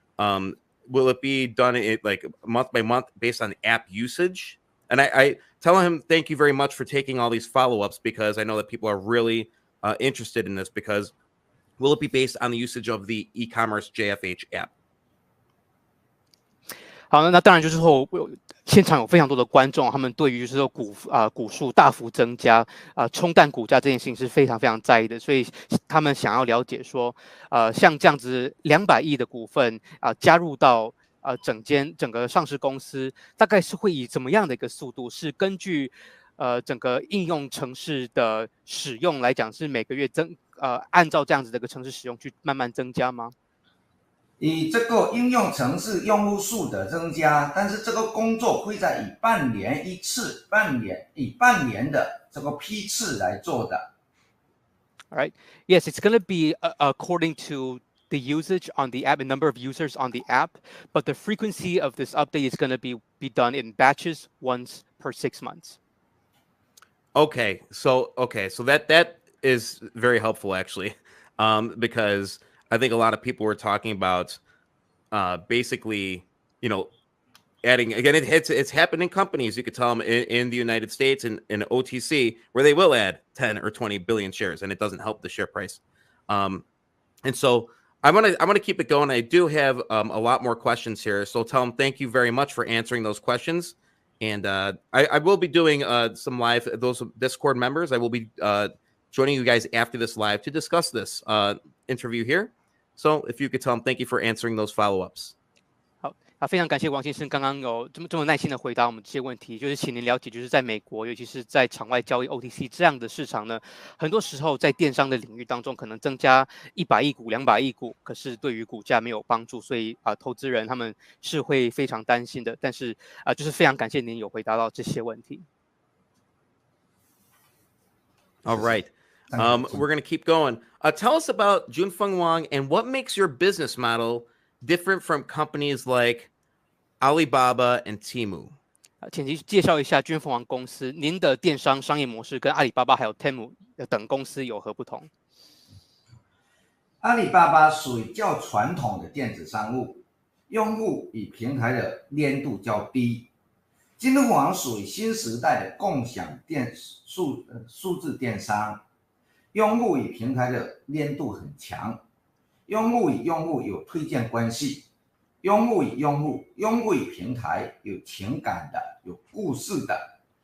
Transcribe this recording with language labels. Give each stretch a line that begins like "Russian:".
English: Will it be done like month by month based on app usage? And I tell him thank you very much for taking all these follow-ups, because I know that people are really interested in this. Because will it be based on the usage of the e-commerce JFH app?
Chinese: 好，那当然就是说，现场有非常多的观众，他们对于就是说股数大幅增加冲淡股价这件事情是非常非常在意的，所以他们想要了解说，像这样子200亿的股份加入到整个上市公司，大概是会以怎么样的一个速度？是根据整个应用程式的使用来讲，是每个月按照这样子的一个程式使用去慢慢增加吗？以这个应用程式用户数的增加，但是这个工作会在以半年一次，以半年的这个批次来做的。
English: All right. Yes, it's going to be according to the usage on the app, the number of users on the app, but the frequency of this update is going to be done in batches once per 6 months. Okay, so that is very helpful, actually, because I think a lot of people were talking about basically, adding again. It's happened in companies. You could tell them in the United States and in OTC, where they will add 10 or 20 billion shares, and it doesn't help the share price. And so I'm gonna keep it going. I do have a lot more questions here, so tell them thank you very much for answering those questions. And I will be doing some live, those Discord members. I will be joining you guys after this live to discuss this interview here. So if you could tell them thank you for answering those follow-ups.
Chinese: 非常感谢王先生刚刚有这么耐心的回答我们这些问题，就是请您了解，就是在美国，尤其是在场外交易 OTC 这样的市场呢，很多时候在电商的领域当中，可能增加100亿股、200亿股，可是对于股价没有帮助，所以投资人他们是会非常担心的。但是就是非常感谢您有回答到这些问题。
English: All right. We're going to keep going. Tell us about Jun Fung Wang and what makes your business model different from companies like Alibaba and Temu.
Chinese: 请您介绍一下君凤凰公司，您的电商商业模式跟阿里巴巴还有 Temu 等公司有何不同？阿里巴巴属于较传统的电子商务，用户与平台的粘度较低。金凤凰属于新时代的共享数字电商，用户与平台的粘度很强，用户与用户有推荐关系，用户与用户与平台有情感的，有故事的。